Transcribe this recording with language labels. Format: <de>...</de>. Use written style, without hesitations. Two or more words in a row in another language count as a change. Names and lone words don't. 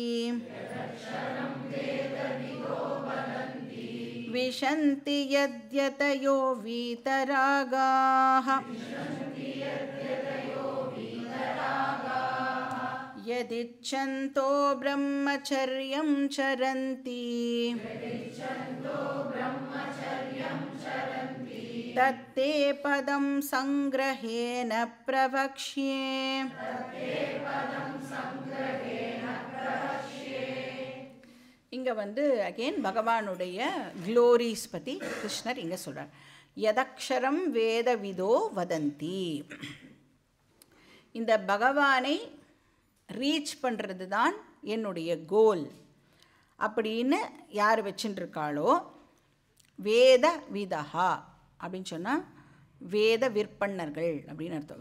<sa>विशन्ति यद्यतयो वीतरागाः यदिच्छन्तो ब्रह्मचर्यं चरन्ति तत्ते पदं संग्रहेण प्रवक्ष्ये.</sa> <ta>இங்க வந்து அகைன் பகவானுடைய க்ளோரிஸ் பற்றி கிருஷ்ணர் இங்கே சொல்கிறார்.</ta> <sa>यदक्षरं वेदविदो वदन्ति.</sa> <ta>இந்த பகவானை ரீச் பண்ணுறது தான் என்னுடைய கோல் அப்படின்னு யார் வச்சுட்டுருக்காளோ,</ta> <sa>वेद विदः</sa> <ta>அப்படின்னு சொன்னால் வேத விற்பன்னர்கள் அப்படின்னு அர்த்தம்.</ta>